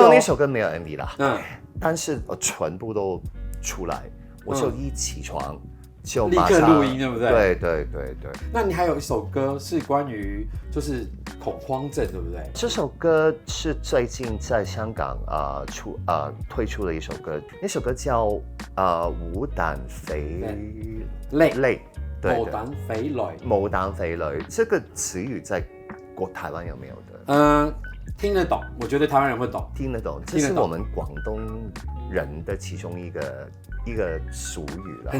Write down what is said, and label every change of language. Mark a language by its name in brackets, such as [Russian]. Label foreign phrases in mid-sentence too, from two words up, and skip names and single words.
[Chinese] 虽然那首歌没有 MV 啦，但是我全部都出来，我就一起床就立刻录音，对不对？对。那你还有一首歌是关于就是恐慌症，对不对？这首歌是最近在香港推出的一首歌，那首歌叫無膽肥累，對，無膽肥累，這個詞語在台灣有沒有的？聽得懂，我覺得台灣人會懂，聽得懂，這是我們廣東人的其中一個俗語啦，